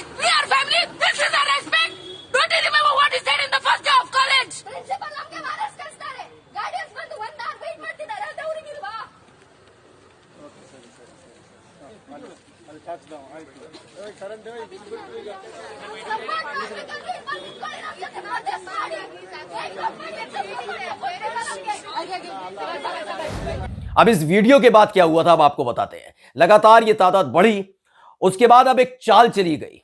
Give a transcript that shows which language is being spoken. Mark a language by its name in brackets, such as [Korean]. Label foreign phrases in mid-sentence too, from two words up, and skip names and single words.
[English] We are family. This is our respect. Don't you remember what he said in the first day of college? [Kannada] Principal ನಮಗೆ ವಾರಸ್ ಕಳಿಸ್ತಾರೆ. ಗಾರ್ಡಿಯನ್ಸ್ ಬಂದು 1 hour ವೇಟ್ ಮಾಡ್ತಿದ್ದಾರೆ. ಅದು ಅವರಿಗೆ ಇಲ್ವಾ? ಅದು [English] tax down [Kannada] ಆಯ್ತು. ಕರೆಂಟ್ [Hindi] अब इस वीडियो के बाद क्या हुआ था अब आपको बताते हैं। लगातार ये तादाद बढ़ी, उसके बाद अब एक चाल चली गई।